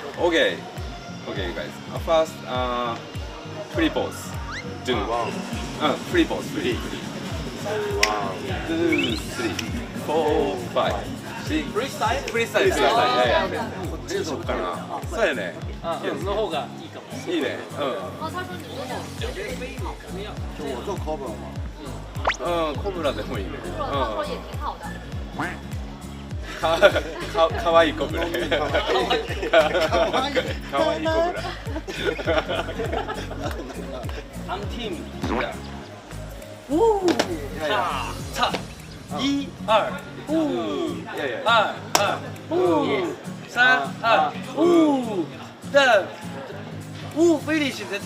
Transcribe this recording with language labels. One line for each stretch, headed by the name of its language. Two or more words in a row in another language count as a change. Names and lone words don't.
English: Okay, okay, you guys. First, free pose. Do. Free pose. Free. 1, 2, 3, 4, 5, 6.
Japanese: フリースタイル？フリースタイル。いやいや。こっちにしようかな。そうやね。その方がいいかも。いいね。
Chinese: 哦，他说你如果就我做 cover 嘛。
Japanese: コブラでもいいね。
Chinese: 他说也挺好的。
Japanese: かわいいコブラ。かわいいコブラ。
English: I'm team。
Chinese: 差1、2、2、3、2、finish 的。